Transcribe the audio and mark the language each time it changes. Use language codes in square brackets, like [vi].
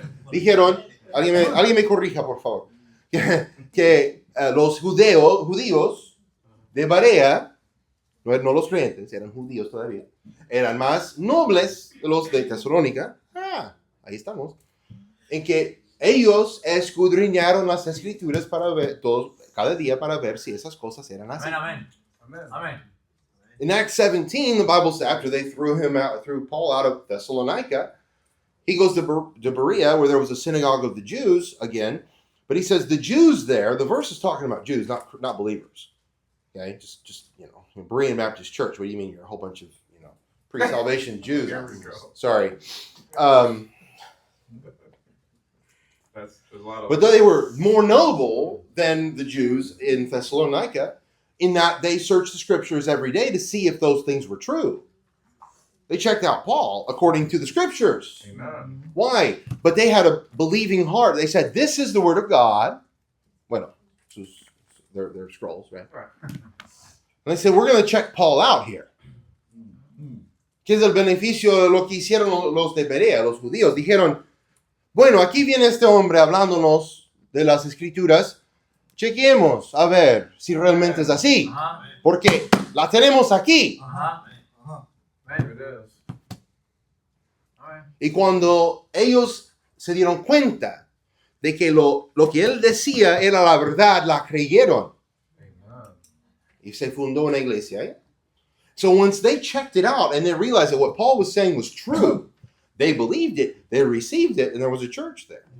[es] Dijeron, alguien me corrija, por favor, que los judíos de Berea, no los creyentes, eran judíos todavía, eran más nobles que los de Tesalónica. Ahí estamos. En que ellos escudriñaron las escrituras para ver cada día para ver si esas cosas eran así. Amén, [en] Amen. [es] amén. [en] In Acts 17, the Bible says after they threw Paul out of Thessalonica, he goes to Berea, where there was a synagogue of the Jews again. But he says the Jews there, the verse is talking about Jews, not believers. Okay, just Berean Baptist Church. What do you mean? You're a whole bunch of pre-salvation Jews. There we go. Sorry. There's a lot of. But they were more noble than the Jews in Thessalonica in that they searched the scriptures every day to see if those things were true. They checked out Paul according to the scriptures. Amen. Why? But they had a believing heart. They said, this is the word of God. [es] Bueno, [en] their scrolls, right? Right. And they said, we're going to check Paul out here. [es] ¿Qué es el beneficio de lo que hicieron los de Berea, los judíos? Dijeron, bueno, aquí viene este hombre hablándonos de las escrituras. Chequemos a ver si realmente es así. Ajá, Porque la tenemos aquí. ajá. [en] Here it is. [es] Amén. Y cuando ellos se dieron cuenta de que lo que él decía era la verdad, la creyeron. [en] Amen. [es] Y se fundó una iglesia. ¿Eh? [en] So once they checked it out and they realized that what Paul was saying was true, they believed it, they received it, and there was a church there.